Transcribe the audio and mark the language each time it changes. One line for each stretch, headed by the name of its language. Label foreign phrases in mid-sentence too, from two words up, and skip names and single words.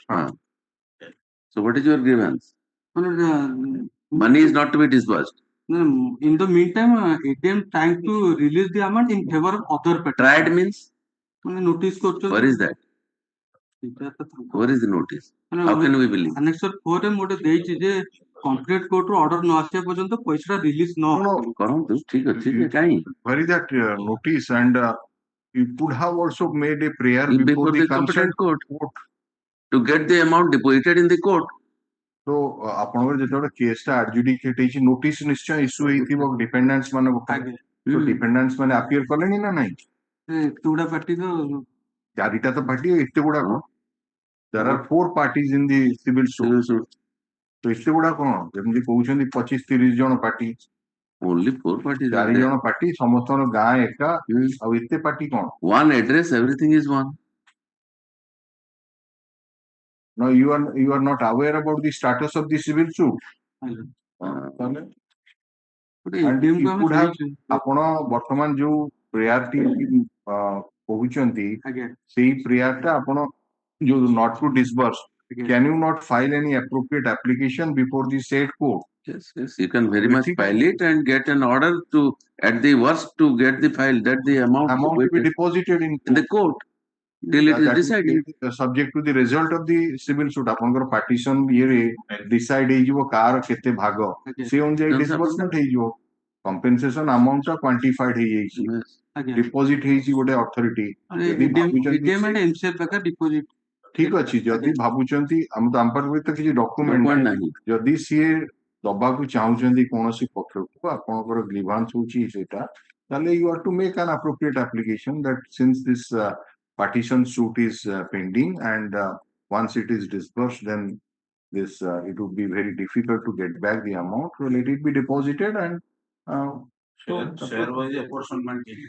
English: So what is your grievance? Money is not to be disbursed. In the meantime, ATM trying to release the amount in favor of other parties. Tried means? Notice. Where is that? Where is the notice? How can we believe?
Odia: Annexure 4 ରେ ଗୋଟେ ଦେଇଛି ଯେ
English: complete court
Odia: ରୁ ଅର୍ଡର ନ ଆସିବା ପର୍ଯ୍ୟନ୍ତ ପଇସାଟା ରିଲିଜ ନ କରନ୍ତୁ ଠିକ ଅଛି ଯେ କାହିଁ?
English: Where is that notice? And you could have also made a prayer before the competent court to get the amount deposited in the court.
Odia: So ଆପଣଙ୍କର ଯେତେବେଳେ କେସଟା ଆଡଜୁଡିକେଟ ହେଇଛି ନୋଟିସ ନିଶ୍ଚୟ ଇସ୍ୟୁ ହେଇଥିବ ଡିପେଣ୍ଡେନ୍ସ ମାନଙ୍କ ପାଇଁ। So ଡିପେଣ୍ଡେନ୍ସ ମାନେ ଆପିୟର କଲେଣି ନା ନାହିଁ? ଏତେଗୁଡା ପାର୍ଟି ତ ଚାରିଟା ତ ପାର୍ଟି ଏତେ ଗୁଡାକ।
English: There are 4 parties in the civil suit.
Odia: So ଏତେ ଗୁଡା କଣ? ଯେମିତି କହୁଛନ୍ତି 25-30 ଜଣ ପାର୍ଟି।
English: Only 4 parties.
Odia: 4 ଜଣ ପାର୍ଟି ସମସ୍ତଙ୍କ ଗାଁ ଏକା ଆଉ ଏତେ ପାର୍ଟି କଣ?
English: One address, everything is one. No, you are not aware about the status of the civil suit. And you could have
Odia: ଆପଣ ବର୍ତ୍ତମାନ ଯୋଉ ପ୍ରେୟାରଟି କହୁଛନ୍ତି ସେଇ ପ୍ରେୟାରଟା ଆପଣ ଯୋଉ
English: not to disburse, can you not file any appropriate application before the said court? Yes, you can very much file it and get an order to, at the worst, to get the file that the amount to be deposited in the court till it is decided. Subject to the result of the civil suit.
Odia: ଆପଣଙ୍କର partition ଇଏରେ decide ହେଇଯିବ କାହାର କେତେ ଭାଗ ସେ ଅନୁଯାୟୀ disbursement ହେଇଯିବ।
English: compensation amount
Odia: ଟା quantified ହେଇଯାଇଛି। deposit ହେଇଛି ଗୋଟେ authority। ଠିକ ଅଛି ଯଦି ଭାବୁଛନ୍ତି ଆମ ପାଖରେ ତ କିଛି ଡକ୍ୟୁମେଣ୍ଟ ନାହିଁ ଯଦି ସିଏ ଦବାକୁ ଚାହୁଁଛନ୍ତି କୌଣସି ପକ୍ଷକୁ ଆପଣଙ୍କର ଗ୍ରିଭାନ୍ସ ହଉଛି ସେଇଟା ତାହେଲେ
English: you have to make an appropriate application that since this partition suit is pending and once it is disbursed then this it would be very difficult to get back the amount, so let it be deposited and share wise apportionment.